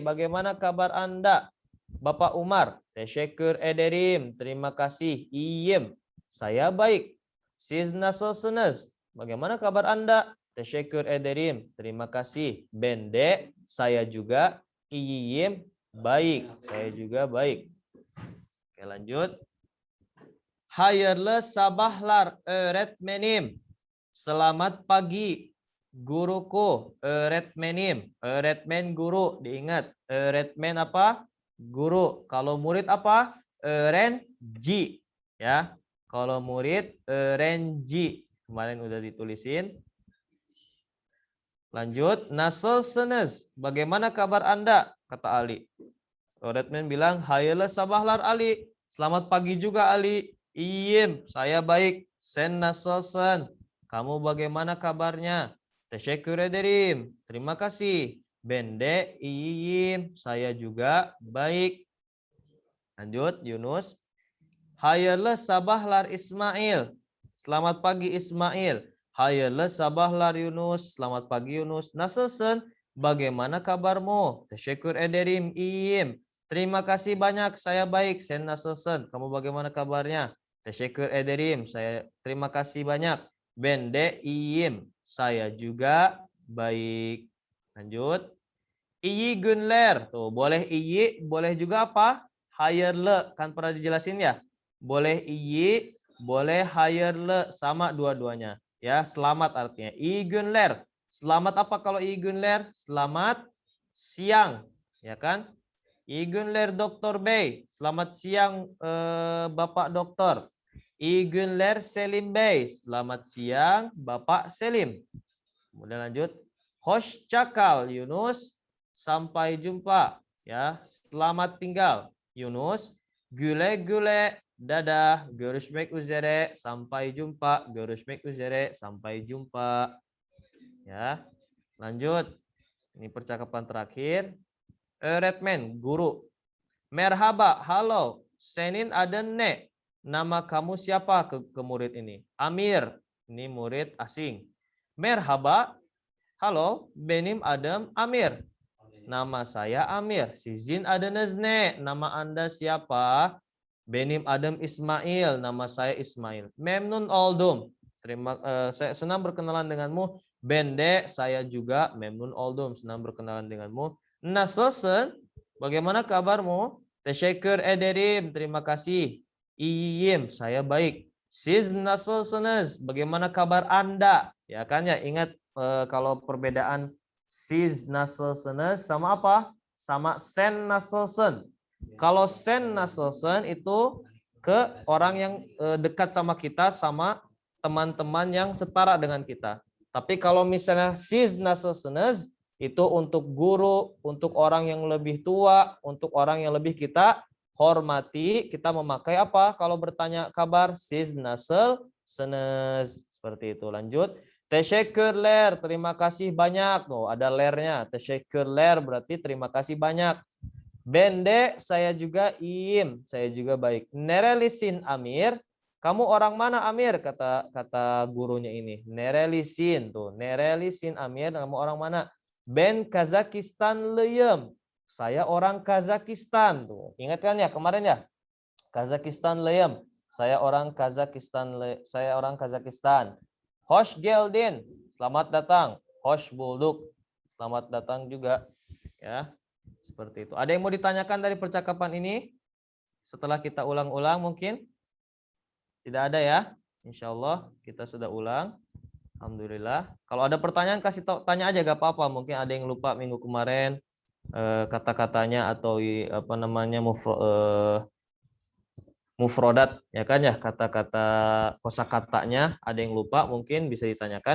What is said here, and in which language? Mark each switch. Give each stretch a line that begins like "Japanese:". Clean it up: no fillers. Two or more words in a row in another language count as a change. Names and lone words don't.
Indonesian: Bagaimana kabar Anda, Bapak Umar?
Turkish: Teşekkür ederim.
Indonesian: Terima kasih. İyiyim. Saya baik.
Turkish: Siz nasılsınız?
Indonesian: Bagaimana kabar Anda?
Turkish: Teşekkür ederim.
Indonesian: Terima kasih. Bende, saya juga iyiyim. Baik. Saya juga baik. Oke, lanjut.
Turkish: Hayırlı sabahlar öğretmenim.
Indonesian: Selamat pagi guruku.
Turkish: Öğretmenim. Öğretmen
Indonesian: guru. Diingat. Öğretmen apa? Guru. Kalau murid apa? Öğrenci. Ya. Kalau murid öğrenci. Kemarin udah ditulisin. Lanjut. Nasılsınız? Bagaimana kabar Anda? Kata Ali.
Turkish: Öğretmen bilang, hayırlı sabahlar Ali.
Indonesian: Selamat pagi juga Ali. Iyiyim. Saya baik.
Turkish: Sen nasılsın?
Indonesian: Kamu bagaimana kabarnya?
Turkish: Teşekkür ederim.
Indonesian: Terima kasih.
Turkish: Bende iyiyim.
Indonesian: Saya juga baik. Lanjut, Yunus.
Turkish: Hayırlı sabahlar İsmail.
Indonesian: Selamat pagi Ismail.
Turkish: Hayırlı sabahlar Yunus.
Indonesian: Selamat pagi Yunus. Nasılsın? Bagaimana kabarmu?
Turkish: Teşekkür ederim. İyiyim.
Indonesian: Terima kasih banyak. Saya baik.
Turkish: Sen nasılsın?
Indonesian: Kamu bagaimana kabarnya?
Turkish: Teşekkür ederim.
Indonesian: Saya terima kasih banyak.
Turkish: Ben de iyiyim.
Indonesian: Saya juga baik. Lanjut.
Turkish: İyi günler.
Indonesian: Tuh, boleh iyi, boleh juga apa?
Turkish: Hayırlı.
Indonesian: Kan pernah dijelasin ya? Boleh iyi, boleh hayırlı. Sama dua-duanya. Ya, selamat artinya.
Turkish: İyi günler.
Indonesian: Selamat apa kalau
Turkish: iyi günler?
Indonesian: Selamat siang, ya kan?
Turkish: İyi günler Dokter Bey.
Indonesian: Selamat siang Bapak Dokter.
Turkish: İyi günler Selim Bey.
Indonesian: Selamat siang Bapak Selim. Kemudian lanjut.
Turkish: Hoşça kal Yunus.
Indonesian: Sampai jumpa. Ya, selamat tinggal Yunus.
Turkish: Güle güle. Dadah. Görüşmek üzere.
Indonesian: Sampai jumpa.
Turkish: Görüşmek üzere.
Indonesian: Sampai jumpa. Ya, lanjut. Ini percakapan terakhir. Öğretmen, guru. Merhaba, halo.
Turkish: Senin adın ne?
Indonesian: Nama kamu siapa ke murid ini? Amir. Ini murid asing. Merhaba, halo.
Turkish: Benim adım
Indonesian: Amir. Nama saya Amir.
Turkish: Sizin adınız ne?
Indonesian: Nama Anda siapa?
Turkish: Benim adım
Indonesian: Ismail. Nama saya Ismail.
Turkish: Memnun oldum.
Indonesian: Saya senang berkenalan denganmu. Bende, saya juga
Turkish: memnun oldum.
Indonesian: Senang berkenalan denganmu. Nasılsın? Bagaimana kabarmu?
Turkish: Teşekkür ederim.
Indonesian: Terima kasih. İyiyim. Saya baik.
Turkish: Siz nasılsınız?
Indonesian: Bagaimana kabar Anda? Ya kan ya, ingat kalau perbedaan
Turkish: siz nasılsınız
Indonesian: sama apa?
Turkish: Sama sen nasılsın.
Indonesian: Kalau
Turkish: sen nasılsın
Indonesian: itu ke orang yang dekat sama kita, sama teman-teman yang setara dengan kita. Tapi kalau misalnya
Turkish: siz nasılsınız
Indonesian: itu untuk guru, untuk orang yang lebih tua, untuk orang yang lebih kita hormati, kita memakai apa? Kalau bertanya kabar,
Turkish: siz nasılsınız.
Indonesian: Seperti itu. Lanjut. Teşekkürler, terima kasih banyak. Tuh, ada lernya. Teşekkürler berarti terima kasih banyak. Bende, saya juga iyiyim, saya juga baik. Nerelisin Amir, kamu orang mana Amir? Kata gurunya ini. Nerelisin tuh, nerelisin Amir, kamu orang mana?
Turkish: Ben Kazakistan leyem.
Indonesian: Saya orang Kazakistan tuh. Ingat kan ya kemarin ya? Kazakistan leyem. Saya orang Kazakistan.
Turkish: Hoş geldin.
Indonesian: Selamat datang.
Turkish: Hoş bulduk.
Indonesian: Selamat datang juga. Ya, seperti itu. Ada yang mau ditanyakan dari percakapan ini? Setelah kita ulang-ulang mungkin? Tidak ada ya?
Arabic: Insya Allah
Indonesian: kita sudah ulang. Alhamdulillah. Kalau ada pertanyaan kasih tanya aja, gak apa-apa. Mungkin ada yang lupa minggu kemarin kata-katanya atau apa namanya mufrodat, ya kan ya, kata-kata kosakatanya ada yang lupa, mungkin bisa ditanyakan.